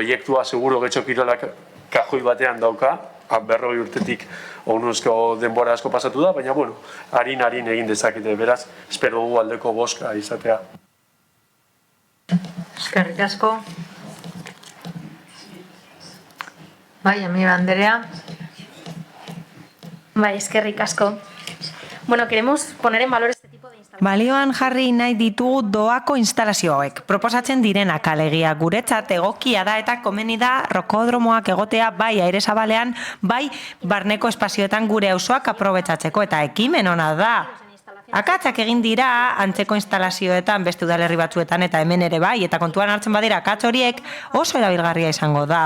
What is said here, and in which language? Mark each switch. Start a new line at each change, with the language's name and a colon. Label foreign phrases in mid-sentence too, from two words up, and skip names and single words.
Basque: Proiektua seguro Getxo Kirolak kajoi batean dauka, 40 urtetik onuzko denbora asko pasatu da, baina, bueno, harin egin dezakete, beraz, espero dugu aldeko boska izatea. Eskerrik asko. Bai, amiga Andrea. Bai, eskerrik asko. Bueno,
Spanish: queremos poner en valor este tipo de instalaciones.
Basque: Balioan jarri nahi ditugu doako instalazioek. Proposatzen direnak alegia guretzat egokia da eta komeni da rokodromoak egotea bai aire zabalean, bai barneko espazioetan gure auzoak aprobetxatzeko eta ekimen ona da. Akatsak egin dira antzeko instalazioetan beste udalerri batzuetan eta hemen ere bai, eta kontuan hartzen badira akats horiek oso erabilgarria izango da.